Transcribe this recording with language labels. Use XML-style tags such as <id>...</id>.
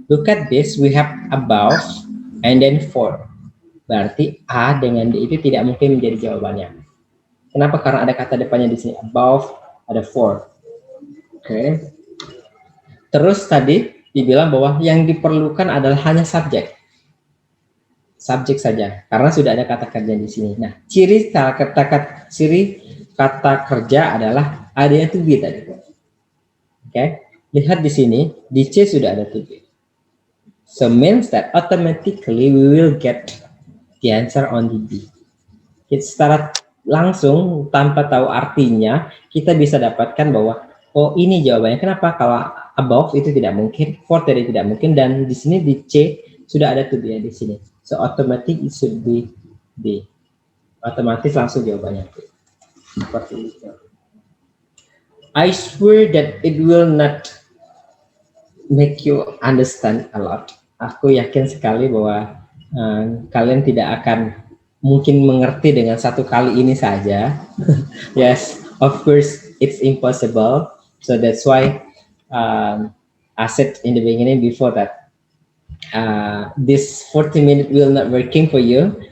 <en>Look at this, we have about and then for.</en> <id>Berarti A dengan D itu tidak mungkin menjadi jawabannya. Kenapa? Karena ada kata depannya di sini, above, ada for. Oke. Okay. Terus tadi dibilang bahwa yang diperlukan adalah hanya subjek. Subjek saja, karena sudah ada kata kerja di sini. Nah, ciri kata kerja adalah adanya to be tadi. Oke, lihat di sini, di C sudah ada to be.</id> <en>So means that automatically we will get the answer on the B.</en> <id>Kita secara langsung tanpa tahu artinya, kita bisa dapatkan bahwa oh ini jawabannya. Kenapa? Kalau above itu tidak mungkin, for tadi tidak mungkin, dan di sini di C sudah ada to be di sini.</id> <en>So automatic it should be B.</en> <id>Otomatis langsung jawabannya B. Seperti itu.</id> <en>I swear that it will not make you understand a lot.</en> <id>Aku yakin sekali bahwa kalian tidak akan mungkin mengerti dengan satu kali ini saja.</id> <en>Yes, of course it's impossible. So that's why I said in the beginning before that this 40 minutes will not working for you.</en>